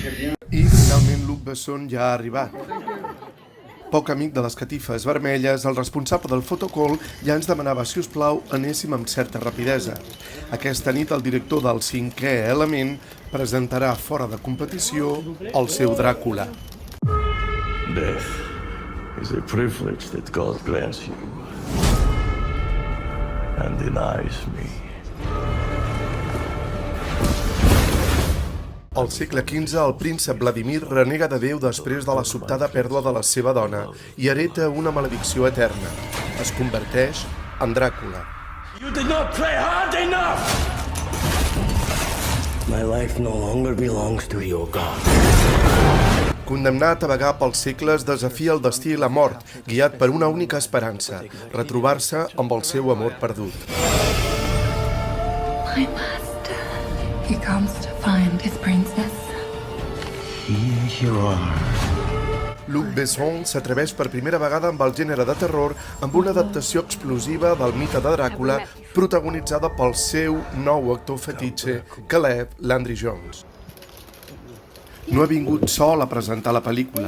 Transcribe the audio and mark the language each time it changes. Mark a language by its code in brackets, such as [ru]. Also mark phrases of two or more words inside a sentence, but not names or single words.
[ca] I finalment Luc Besson ja ha arribat. Poc amic de les catifes vermelles, el responsable del fotocall ja ens demanava, si us plau, anéssim amb certa rapidesa. Aquesta nit el director del 5è Element presentarà fora de competició el seu Dràcula. [en] Death is a privilege that God grants you and denies me. [ca] Al segle XV, el príncep Vladimir renega de Déu després de la sobtada pèrdua de la seva dona i hereta una maledicció eterna. Es converteix en Dràcula. [en] You did not play hard enough! My life no longer belongs to your God. [ca] Condemnat a vagar pels segles, desafia el destí i la mort, guiat per una única esperança, retrobar-se amb el seu amor perdut. [en] My master, he comes to find his princess. Here you are. [ca] Luc Besson s'atreveix per primera vegada amb el gènere de terror amb una adaptació explosiva del mite de Dràcula protagonitzada pel seu nou actor fetitxe, Caleb Landry Jones. No ha vingut sol a presentar la pel·lícula.